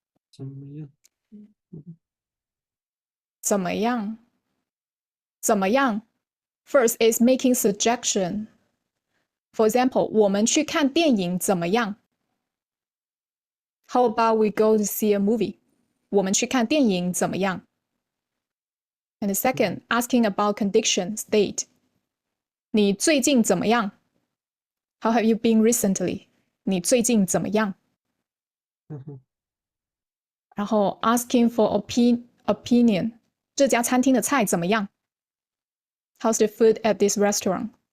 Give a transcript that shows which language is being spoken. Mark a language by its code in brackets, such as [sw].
[zh] 怎么样？嗯怎么样？怎么样？ [en] First is making suggestion. For example， [zh] 我们去看电影怎么样？ [en] How about we go to see a movie？ [zh] 我们去看电影怎么样？ [en] And the second, asking about condition, state. [zh] 你最近怎么样？ [en] How have you been recently？ [zh] 你最近怎么样？嗯哼，然后 [en] asking for opinion， [zh] 这家餐厅的菜怎么样？ [en] How's the food at this restaurant？